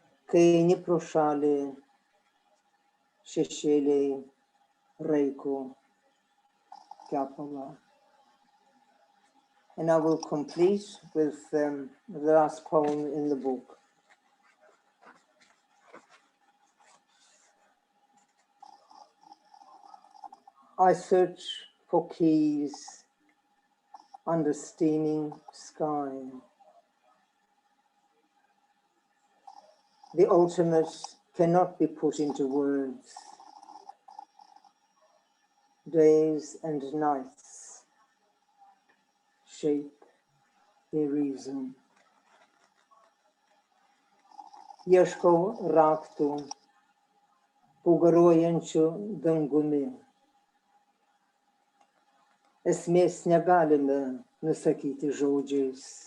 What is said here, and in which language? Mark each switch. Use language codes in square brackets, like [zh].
[lt] Kai eini pro šalį, šešėliai raiko kepalą. [en] And I will complete with the last poem in the book. I search for keys under steaming sky. The ultimate cannot be put into words. Days and nights shape their reason. [lt] Ieškau raktų po garuojančiu dangumi. Esmės negalime nusakyti žodžiais.